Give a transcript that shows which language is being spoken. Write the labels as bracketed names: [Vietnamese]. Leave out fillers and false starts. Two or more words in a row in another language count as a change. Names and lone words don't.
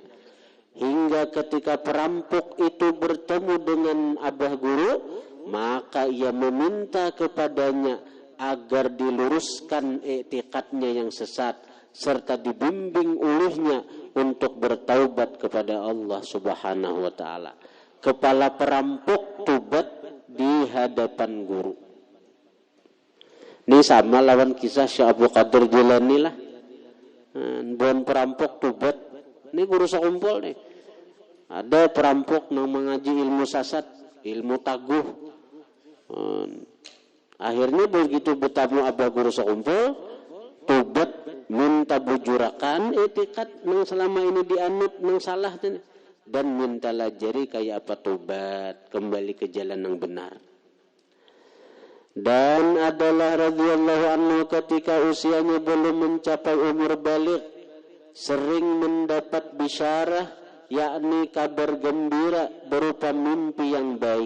[Indonesian] Hingga ketika perampok itu bertemu dengan abah guru, maka ia meminta kepadanya agar diluruskan i'tiqadnya yang sesat serta dibimbing olehnya untuk bertaubat kepada Allah [Arabic] سبحانه وتعالى. [Indonesian] Kepala perampok tobat di hadapan guru. [Banjar] Ini sama lawan kisah Syekh Abdul Qadir Jilani lah. Bon perampok tobat. Ini guru sekumpul nih. Ada perampok yang mengaji ilmu sasat, ilmu taguh. Akhirnya begitu bertamu abah guru sekumpul, tobat minta bujurakan etikat yang selama ini dianut yang salah dan minta lajari kayak apa tobat, kembali ke jalan yang benar. [Indonesian] Dan adalah [Arabic] رضي الله عنه [Indonesian] ketika usianya belum mencapai umur baligh sering mendapat bisyarah, yakni kabar gembira berupa mimpi yang baik.